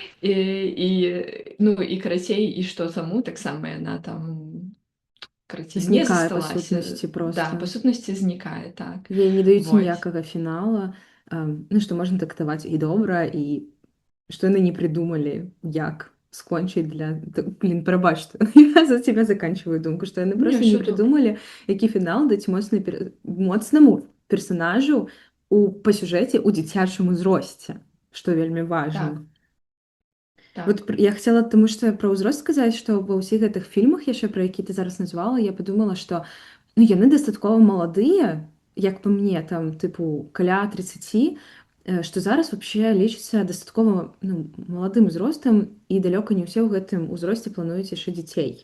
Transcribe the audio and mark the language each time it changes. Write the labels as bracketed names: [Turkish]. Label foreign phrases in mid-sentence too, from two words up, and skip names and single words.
[Belarusian] Ну, і карацей, і што таму таксама яна там Знікае па сутнасці проста. Да, па сутнасці знікае, так. Ёй не даюць ніякага фінала, ну, што можна трактаваць і добра, і што яны не прыдумалі, як скончыць для... Блін, прабач, [Russian] я за тебя заканчиваю [Belarusian] думку, што яны проста не прыдумалі, які фінал даць моцнаму персанажу па сюжэце ў дзіцячым узросце, што вельмі важна. Так. [Russian] Вот я хотела, [Belarusian] тому што пра ўзрост сказаць, што ва ўсіх гэтых фільмах яшчэ, пра які ты зараз назвала, я падумала, што ну, яны дастаткова маладыя, як па мне, там, тыпу, каля 30, што зараз вообще лічыцца дастаткова маладым узростам, і далёка не ўсе ў гэтым узросце плануюць яшчэ дзяцей.